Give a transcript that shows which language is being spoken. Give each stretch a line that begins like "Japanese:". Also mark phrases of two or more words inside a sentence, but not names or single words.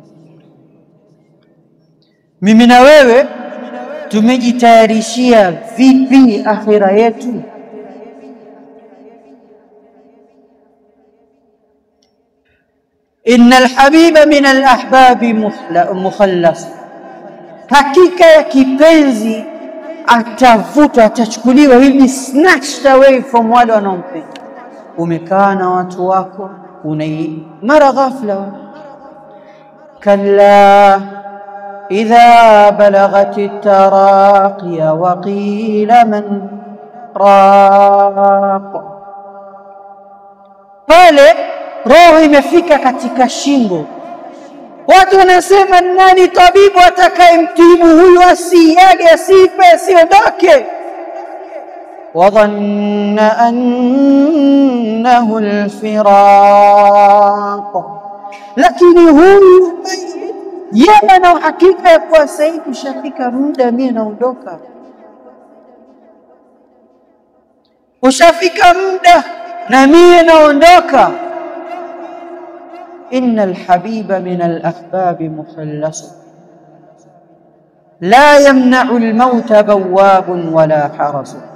Swahili: Mimi na wewe tumejitayarishia vipi akhira yetu?
Arabic: إن الحبيب من الأحباب مخلص,
Swahili: hakika ya kipenzi atavutwa, atachukuliwa hivi,
English: snatched away from
Swahili: wale wanaompenda. Umekaa na watu wako, mara ghafla
Arabic: كلا إذا بلغت التراقي وقيل من راق.
Swahili: Pale roho imefika katika shingo, watu wanasema nani tabibu atakayemtibu huyu asiage, asife, asiondoke?
Arabic: وظن أنه الفراق,
Swahili: lakini huyu yeye na hakika ya kuwa sasa ushafika muda mimi naondoka, ushafika muda na mimi naondoka.
Arabic: إن الحبيب من الأحباب مخلص لا يمنع الموت بواب ولا حرس.